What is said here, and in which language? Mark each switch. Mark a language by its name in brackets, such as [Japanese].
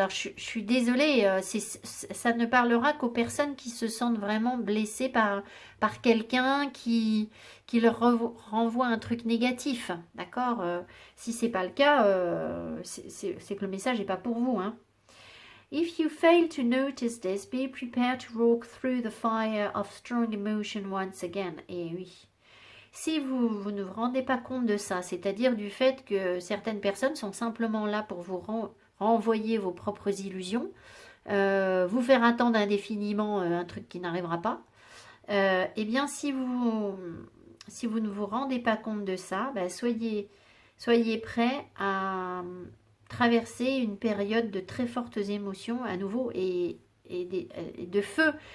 [French] Alors, je suis désolée, ça ne parlera qu'aux personnes qui se sentent vraiment blessées par quelqu'un qui leur renvoie un truc négatif. D'accord. Si c'est pas le cas, c'est que le message n'est pas pour vous. Hein. [English] If you fail to notice this, be prepared to walk through the fire of strong emotion once again. [French] Et oui. Si vous ne vous rendez pas compte de ça, c'est-à-dire du fait que certaines personnes sont simplement là pour vous renvoyer vos propres illusions, vous faire attendre indéfiniment un truc qui n'arrivera pas, eh bien si vous ne vous rendez pas compte de ça, soyez prêts à traverser une période de très fortes émotions à nouveau et de feu.